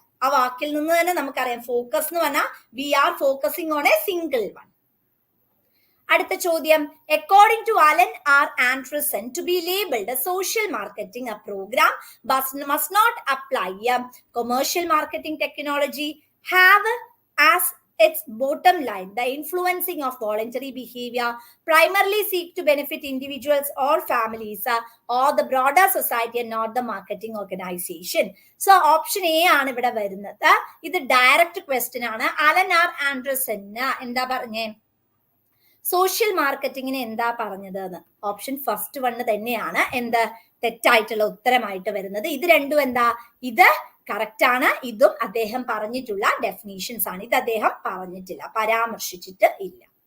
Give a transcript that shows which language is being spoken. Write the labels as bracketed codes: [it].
[ml] ആ വാക്കിൽ നിന്ന് തന്നെ നമുക്കറിയാം, ഫോക്കസ് എന്ന് പറഞ്ഞാൽ [en] We are focusing on a single one. [ml] അടുത്ത ചോദ്യം. [en] According to Alan R Anderson, to be labelled social marketing a program must not apply commercial marketing technology, have as its bottom line, the influencing of voluntary behavior primarily seek to benefit individuals or families or the broader society and not the marketing organization. So option A [ml] ആണ് ഇവിടെ വരുന്നത്. ഇത് direct question ആണ്. Allen R Anderson എന്താ പറഞ്ഞേ? Social മാർക്കറ്റിങ്ങിന് എന്താ പറഞ്ഞത് എന്ന്. ഓപ്ഷൻ ഫസ്റ്റ് വൺ തന്നെയാണ് എന്ത് തെറ്റായിട്ടുള്ള ഉത്തരമായിട്ട് വരുന്നത്. ഇത് രണ്ടും എന്താ? ഇത് കറക്റ്റ് ആണ്. ഇതും അദ്ദേഹം പറഞ്ഞിട്ടുള്ള ഡെഫിനീഷൻസ് ആണ്. ഇത് അദ്ദേഹം പറഞ്ഞിട്ടില്ല, പരാമർശിച്ചിട്ട് ഇല്ല.